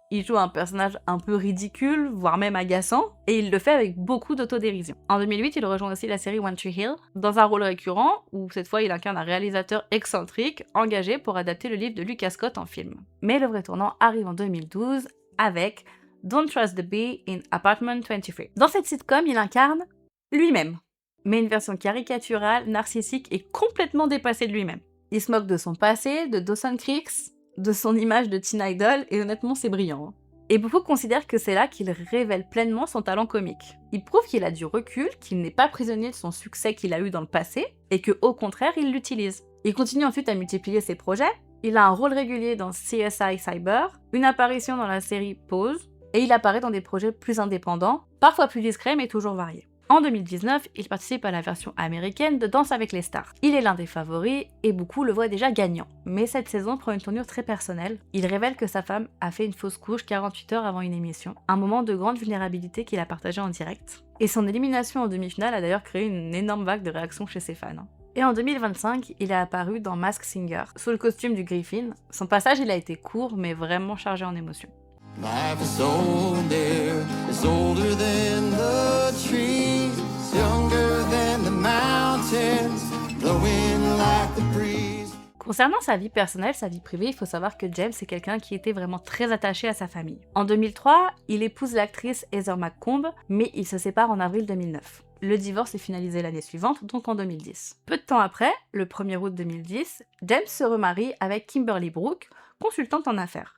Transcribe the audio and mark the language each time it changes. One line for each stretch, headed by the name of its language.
French: Il joue un personnage un peu ridicule, voire même agaçant, et il le fait avec beaucoup d'autodérision. En 2008, il rejoint aussi la série One Tree Hill, dans un rôle récurrent, où cette fois il incarne un réalisateur excentrique, engagé pour adapter le livre de Lucas Scott en film. Mais le vrai tournant arrive en 2012, avec Don't Trust the Bee in Apartment 23. Dans cette sitcom, il incarne lui-même, mais une version caricaturale, narcissique et complètement dépassée de lui-même. Il se moque de son passé, de Dawson Creek, de son image de teen idol, et honnêtement c'est brillant. Et beaucoup considèrent que c'est là qu'il révèle pleinement son talent comique. Il prouve qu'il a du recul, qu'il n'est pas prisonnier de son succès qu'il a eu dans le passé, et que au contraire il l'utilise. Il continue ensuite à multiplier ses projets, il a un rôle régulier dans CSI Cyber, une apparition dans la série Pose, et il apparaît dans des projets plus indépendants, parfois plus discrets mais toujours variés. En 2019, il participe à la version américaine de Danse avec les stars. Il est l'un des favoris et beaucoup le voient déjà gagnant. Mais cette saison prend une tournure très personnelle. Il révèle que sa femme a fait une fausse couche 48 heures avant une émission, un moment de grande vulnérabilité qu'il a partagé en direct. Et son élimination en demi-finale a d'ailleurs créé une énorme vague de réactions chez ses fans. Et en 2025, il est apparu dans Masked Singer, sous le costume du Griffin. Son passage il a été court mais vraiment chargé en émotions.
English: Life is older, it's older than the trees, younger than the mountains, blowing like the breeze.
French: Concernant sa vie personnelle, sa vie privée, il faut savoir que James est quelqu'un qui était vraiment très attaché à sa famille. En 2003, il épouse l'actrice Heather McComb, mais il se sépare en avril 2009. Le divorce est finalisé l'année suivante, donc en 2010. Peu de temps après, le 1er août 2010, James se remarie avec Kimberly Brook, consultante en affaires.